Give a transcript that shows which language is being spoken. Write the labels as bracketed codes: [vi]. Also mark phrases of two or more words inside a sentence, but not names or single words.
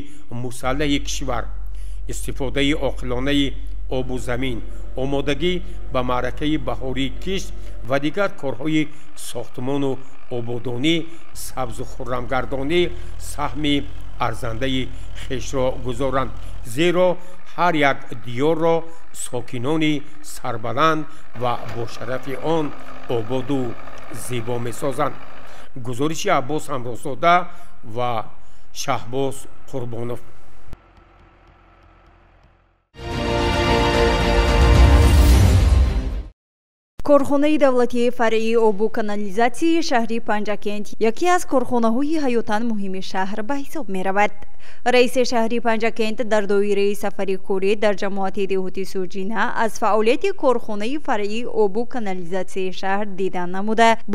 [fa] مسلح کشور استفاده عاقلانه آب و زمین، آمادگی به معرکه بهاری کشت و دیگر کارهای ساختمان و آبادانی، سبز و خرمگردانی سهم ارزنده خویش را گذارند، زیرا هر یک دیار را ساکنان سربلند و با شرف آن آباد و زیبا می سازند. گزارش عباس همرازاده و شهباز قربانوف. [tg] корхонаи давлатии фаръии обу канализатсии шаҳри Панҷакент яке аз корхонаҳои ҳаётан муҳими шаҳр ба ҳисоб меравад. раиси шаҳри Панҷакент дар доираи сафари корӣ дар ҷамоати деҳоти Сурҷина аз фаъолияти корхонаи фаръии обу канализатсияи шаҳр дидан намуда бо